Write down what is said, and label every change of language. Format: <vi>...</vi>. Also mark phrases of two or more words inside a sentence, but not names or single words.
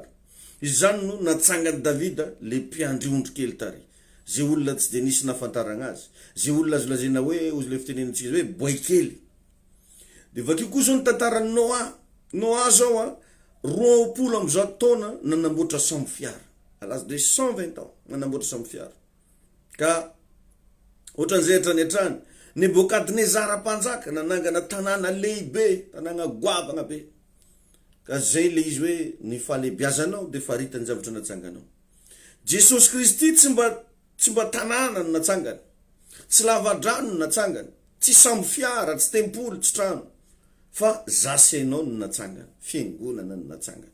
<mg>Izany no natsangany Davida le mpiandriondro kely tary. Zay olona tsy dia nisy nafantarana azy. Zay olona azo lazaina hoe ozy le fitenenantsika hoe boay kely. Dia vakio kosa ny tantaran'ny Noa. Noa zao roapolo am'izao taona nanamboatra sambo fiara.</mg> <fr>À l'âge de 120 ans</fr> <mg>nanamboatra sambo fiara. Ka ohatran'izay hatrany hatrany Nebukadnezara mpanjaka nanangana tanàna lehibe, tanàna goavana be. Ka zay le izy hoe ny fahalebiazanao dia faharitany zavatra natsanganao. Jesosy Kristy tsy mba tanàna no natsangana, tsy lava-drano no natsangana, tsy sambo fiara, tsy tempoly, tsy trano, fa zasainao no natsangana, fiangonana no natsangana.</mg>